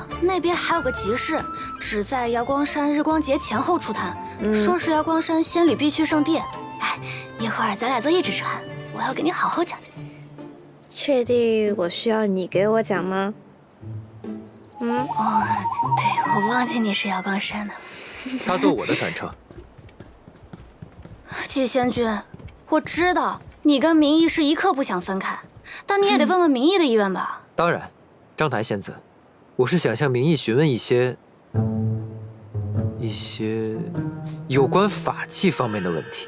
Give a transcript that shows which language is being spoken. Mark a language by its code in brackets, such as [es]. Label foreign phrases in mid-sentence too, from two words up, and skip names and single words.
[zh] 那邊還有個集市，只在瑶光山日光節前後出攤，說是瑶光山仙女必去聖地。哎，一會兒咱倆坐一隻船，我要給你好好講講。確定我需要你給我講嗎？哦，對，我忘記你是瑶光山的。他坐我的船車。季仙君，我知道你跟明义是一刻不想分開，但你也得問問明義的意願吧。當然，章台仙子，我是想向明義詢問一些有關法器方面的問題。